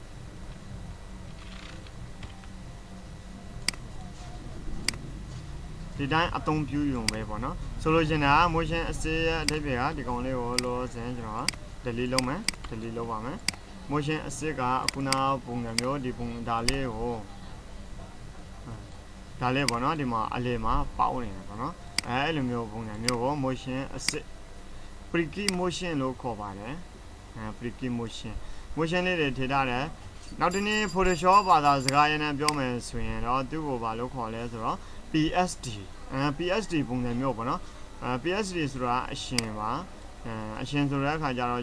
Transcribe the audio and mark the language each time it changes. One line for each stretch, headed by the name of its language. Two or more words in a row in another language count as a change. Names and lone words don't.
Burmese: အသုံးပြုရုံပဲပေါ့နော်ဆိုလိုချင်တာ
English: motion assist
Burmese: ရဲ့အဓိပ္ပာယ်ကဒီကောင်လေးကိုလောဆင်းကျွန်တော် delete လုပ်မယ် delete လုပ်ပါမယ်
English: motion assist
Burmese: ကအခုနပုံစံမျိုးဒီပုံဒါလေးကို ဒါလေးပေါ့နော်ဒီမှာအလေမှာပေါက်နေတယ်ပေါ့နော်အဲ့လိုမျိုးပုံစံမျိုးကို
English: motion assist pre-key motion
Burmese: လို့ခေါ်ပါတယ်
English: pre-key motion
Burmese: လေးတွေထည့်ထားတယ်နောက်တစ်နေ့ Photoshop ဘာသာစ ကားရင်းနဲ့ပြောမယ်ဆိုရင်တော့သူ့ကိုဘာလို့ခေါ်လဲဆိုတော့ PSD ပုံစံမျိုးပေါ့နော်PSD ဆိုတာအရှင်ပါအရှင်ဆိုတဲ့အခါကျတော့